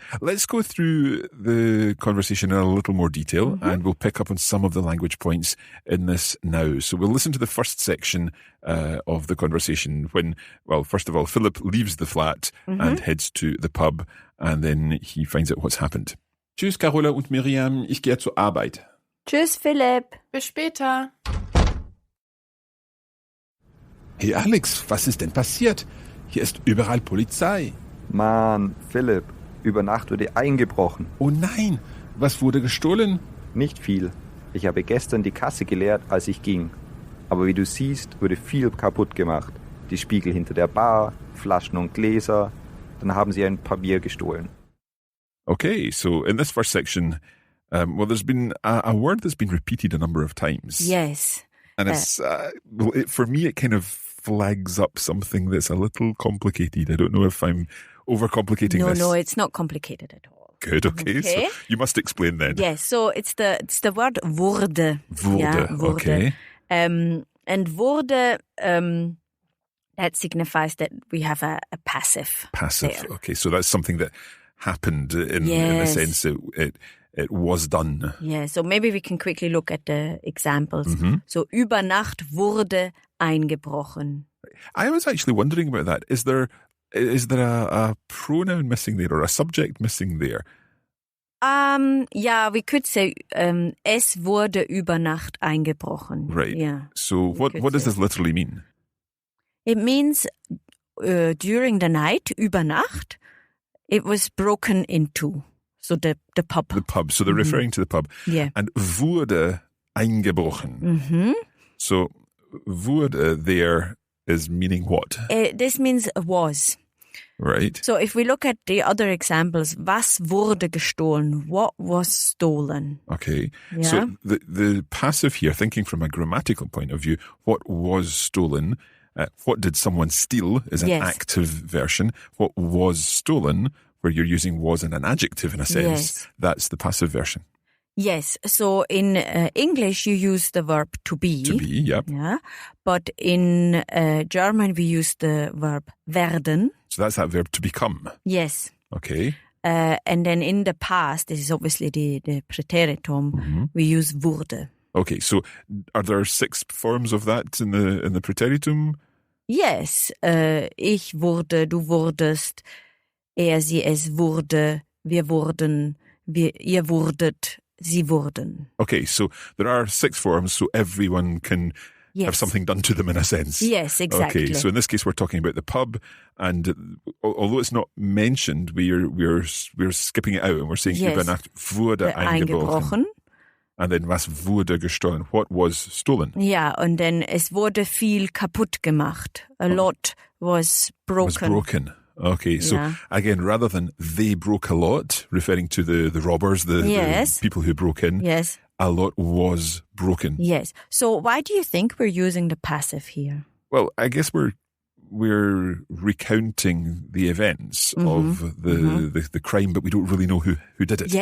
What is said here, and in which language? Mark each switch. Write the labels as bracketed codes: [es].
[en] Let's go through the conversation in a little more detail, and we'll pick up on some of the language points in this now. So we'll listen to the first section of the conversation when, well, first of all, Philip leaves the flat and heads to the pub, and then he finds out what's happened. [de] Tschüss, Carola und Miriam. Ich gehe zur Arbeit. Tschüss, Philipp. Bis später. Hey Alex, was ist denn passiert? Hier ist überall Polizei. Mann, Philipp, über Nacht wurde eingebrochen. Oh nein, was wurde gestohlen? Nicht viel. Ich habe gestern die Kasse geleert, als ich ging. Aber wie du siehst, wurde viel kaputt gemacht. Die Spiegel hinter der Bar, Flaschen und Gläser. Dann haben sie ein paar Bier gestohlen. [en] Okay, so in this first section, well, there's been a word that's been repeated a number of times. Yes. And it's, for me, it kind of flags up something that's a little complicated. I don't know if I'm overcomplicating this. No, it's not complicated at all. Good, okay. Okay. So you must explain then. Yes, so it's the word wurde. [de] Wurde, [en] Yeah, wurde. okay. And wurde, that signifies that we have a passive. Passive, there. okay. So that's something that happened in the Yes. sense it was done. Yeah, so maybe we can quickly look at the examples. [de] So über Nacht wurde eingebrochen. [en] I was actually wondering about that. Is there a pronoun missing there or a subject missing there? Yeah, we could say [de] es wurde über Nacht eingebrochen. [en] Right. Yeah. So what could does say. this literally mean? It means during the night, [de] über Nacht, [en] it was broken into. So the pub. The pub. So they're referring to the pub. Yeah. [de] And wurde eingebrochen. [en] So, wurde there is meaning what? This means was. Right. So if we look at the other examples, [de] was wurde gestohlen? [en] What was stolen? Okay. Yeah. So the passive here, thinking from a grammatical point of view, what was stolen, what did someone steal is an active version. What was stolen, where you're using was in an adjective in a sense, that's the passive version. Yes. So in English, you use the verb to be. To be, yep. Yeah. But in German, we use the verb werden. So that's that verb to become. Yes. Okay. And then in the past, this is obviously the Präteritum, we use wurde. Okay, so are there 6 forms of that in the Präteritum? Yes. [de] Ich wurde, du wurdest, er, sie, es wurde, wir wurden, ihr wurdet, sie wurden. [en] Okay, so there are 6 forms, so everyone can have something done to them in a sense. Yes, exactly. Okay, so in this case, we're talking about the pub, and although it's not mentioned, we're skipping it out and we're saying [de] Übernacht wurde eingebrochen. [en] And then [de] was wurde gestohlen? [en] What was stolen? [de] Ja, und dann es wurde viel kaputt gemacht. [en] A lot was broken. Was broken. Okay, so again, rather than they broke a lot, referring to the robbers, the people who broke in, a lot was broken. Yes. So why do you think we're using the passive here? Well, I guess we're recounting the events of the crime, but we don't really know who did it.